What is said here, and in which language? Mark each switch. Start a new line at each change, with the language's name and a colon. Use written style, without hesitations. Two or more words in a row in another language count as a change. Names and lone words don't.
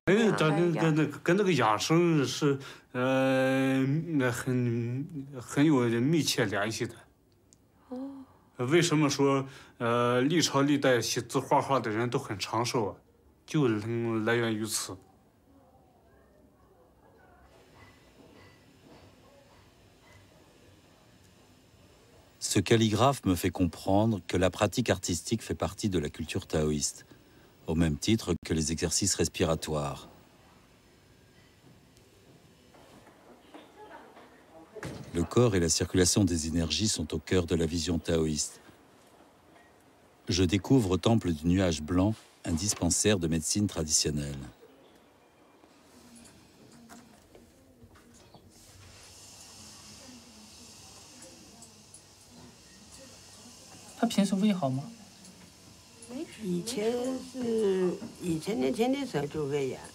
Chinese: 面。跟那个养生是很有密切联系的。哦。为什么说历朝历代写字画画的人都很长寿啊？就来源于此。
French: Ce calligraphe me fait comprendre que la pratique artistique fait partie de la culture taoïste, au même titre que les exercices respiratoires. Le corps et la circulation des énergies sont au cœur de la vision taoïste. Je découvre au temple du nuage blanc un dispensaire de médecine traditionnelle.
Chinese: 他平时胃好吗？以前年轻的时候就胃炎。